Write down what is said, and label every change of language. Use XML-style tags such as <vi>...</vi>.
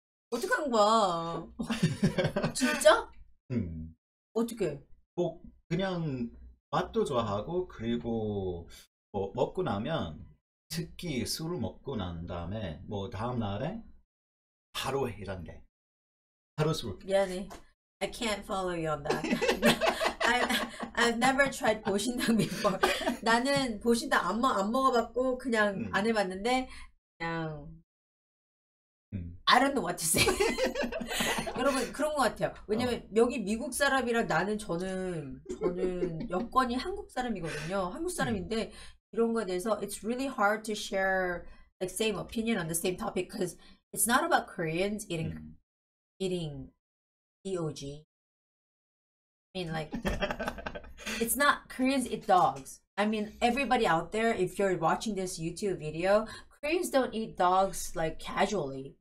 <ko>어떡한 거야? 진짜? 어떻게? 뭐 그냥 맛도 좋아하고 그리고 뭐 먹고 나면 특히 술을 먹고 난 다음에 뭐 다음 날에 바로 해장돼. 바로 술. 미안해.</ko> <en>I can't follow you on that. I've never tried 보신탕 before.</en> <ko>나는 보신탕 안 먹어봤고 그냥 안 해봤는데 그냥</ko> <en>I don't know what to say.</en> <ko>여러분 그런 것 같아요. 왜냐면 여기 미국 사람이랑 저는 여권이 한국 사람이거든요. 한국 사람인데 이런 거에 대해서</ko> <en>it's really hard to share like same opinion on the same topic because it's not about Koreans eating DOG. I mean like it's not Koreans eat dogs. I mean, everybody out there, if you're watching this YouTube video, Koreans don't eat dogs like casually.</en>